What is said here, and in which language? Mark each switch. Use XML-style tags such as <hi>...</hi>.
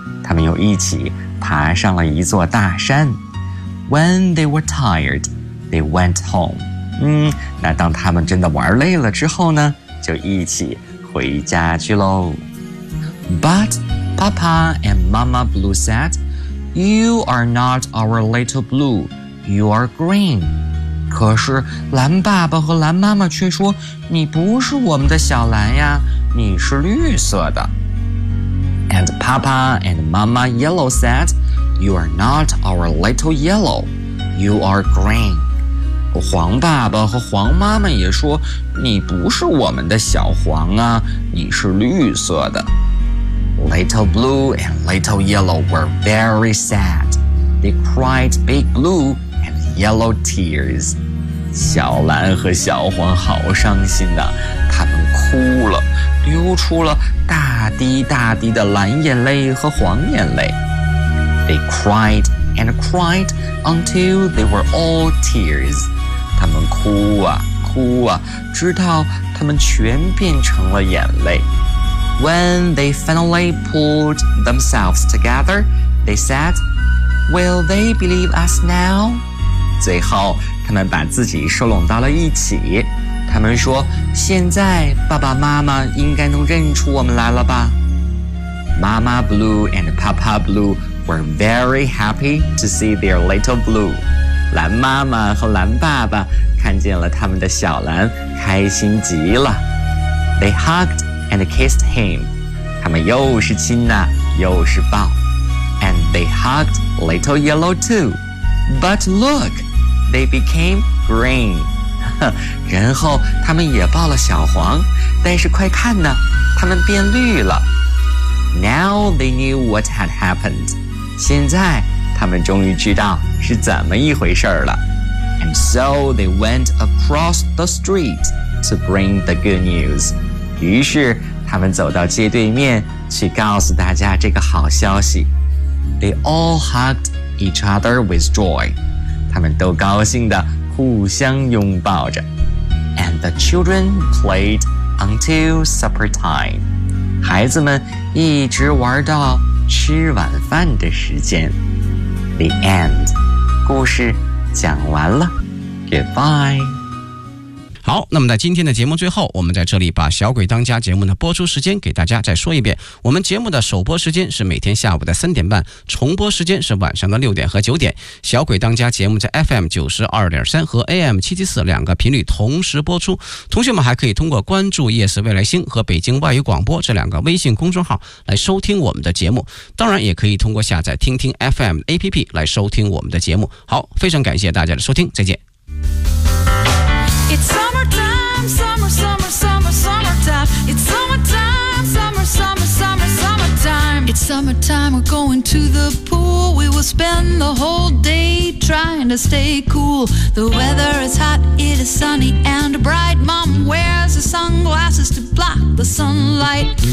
<zh>他们又一起爬上了一座大山。</zh> <en>When they were tired, they went home.</en> <zh>那当他们真的玩累了之后呢，就一起回家去咯。</zh> <en>But Papa and Mama Blue said, You are not our little blue, you are green.</en> <zh>可是蓝爸爸和蓝妈妈却说，你不是我们的小蓝呀，你是绿色的。</zh> <en>And Papa and Mama Yellow said, You are not our little yellow, you are green.</en> <zh>黄爸爸和黄妈妈也说，你不是我们的小黄啊，你是绿色的。</zh> <en>Little Blue and Little Yellow were very sad. They cried big blue and yellow tears.</en> <zh>小蓝和小黄好伤心啊，他们哭了，流出了大滴大滴的蓝眼泪和黄眼泪。</zh> <en>They cried and cried until they were all tears.</en> <zh>他们哭啊哭啊，直到他们全变成了眼泪。</zh> <en>When they finally pulled themselves together, they said, Will they believe us now?</en> <zh>最后他们把自己收拢到了一起。他们说，现在爸爸妈妈应该能认出我们来了吧。</zh> <en>Mama Blue and Papa Blue were very happy to see their little blue.</en> <zh>蓝妈妈和蓝爸爸看见了他们的小蓝，开心极了。</zh> <en>They hugged and kissed him.</en> <zh>他们又是亲呐，又是抱。</zh> <en>And they hugged Little Yellow too. But look, they became green.</en> <zh>然后他们也抱了小黄，但是快看呐，他们变绿了。</zh> <en>Now they knew what had happened.</en> <zh>现在他们终于知道是怎么一回事了。</zh> <en>And so they went across the street to bring the good news.</en> <zh>于是他们走到街对面去告诉大家这个好消息。</zh> <en>They all hugged each other with joy.</en> <zh>他们都高兴地互相拥抱着。</zh> <en>And the children played until supper time.</en> <zh>孩子们一直玩到吃晚饭的时间。</zh> <en>The end.</en> <zh>故事讲完了。</zh> <en>Goodbye.</en> <zh>好，那么在今天的节目最后，我们在这里把小鬼当家节目的播出时间给大家再说一遍。我们节目的首播时间是每天下午的3:30，重播时间是晚上的6:00和9:00。小鬼当家节目在 FM92.3 和 AM774 两个频率同时播出。同学们还可以通过关注夜市未来星和北京外语广播这两个微信公众号来收听我们的节目。当然也可以通过下载听听 FM APP 来收听我们的节目。好，非常感谢大家的收听，再见。</zh> <en>It's summertime, summer, summer, summer, summertime. It's summertime, summer, summer, summer, summertime. It's summertime, we're going to the pool. We will spend the whole day keep trying to stay cool. The weather is hot, it is sunny and bright. Mom wears her sunglasses to block the sunlight.</en>